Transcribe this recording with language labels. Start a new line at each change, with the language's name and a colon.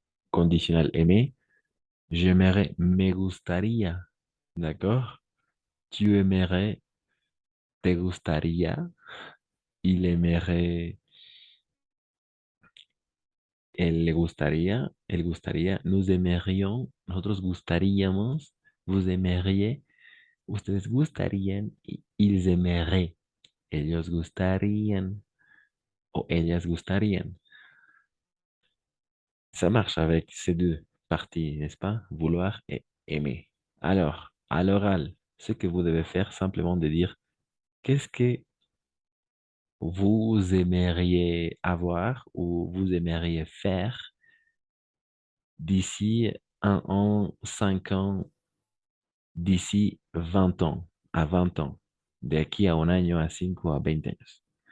French: Conditionnel aimer, j'aimerais,
Spanish: me gustaría,
French: d'accord? Tu aimerais,
Spanish: te gustaría,
French: il aimerait,
Spanish: él le gustaría, él gustaría,
French: nous aimerions,
Spanish: nosotros gustaríamos,
French: vous aimeriez,
Spanish: ustedes gustarían,
French: ils aimeraient,
Spanish: ellos gustarían o ellas gustarían.
French: Ça marche avec ces deux parties, n'est-ce pas? Vouloir et aimer. Alors, à l'oral, ce que vous devez faire, simplement de dire qu'est-ce que vous aimeriez avoir ou vous aimeriez faire d'ici 1 an, 5 ans, d'ici 20 ans, à 20 ans,
Spanish: de aquí a un año, a 5 o a 20 años.